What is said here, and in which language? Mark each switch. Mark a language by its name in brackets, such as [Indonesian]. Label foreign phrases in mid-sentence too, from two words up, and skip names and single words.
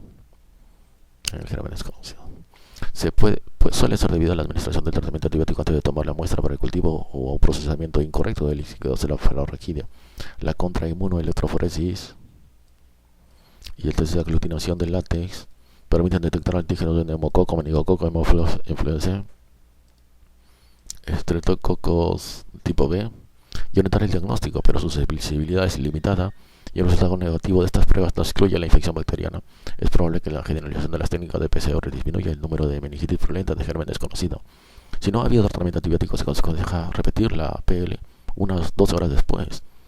[Spanish] El germen desconocido suele ser debido a la administración del tratamiento antibiótico antes de tomar la muestra para el cultivo o a un procesamiento incorrecto del líquido cefalorraquídeo. La contrainmunoelectroforesis y el test de aglutinación del látex permiten detectar antígenos de neumococo, meningococo, Haemophilus influenzae, Streptococcus tipo B y orientar el diagnóstico, pero su sensibilidad es limitada y el resultado negativo de estas pruebas no excluye la infección bacteriana. Es probable que la generalización de las técnicas de PCR disminuya el número de meningitis purulenta de germen desconocido. Si no ha habido tratamiento antibiótico, se aconseja repetir la PL unas 12 horas después.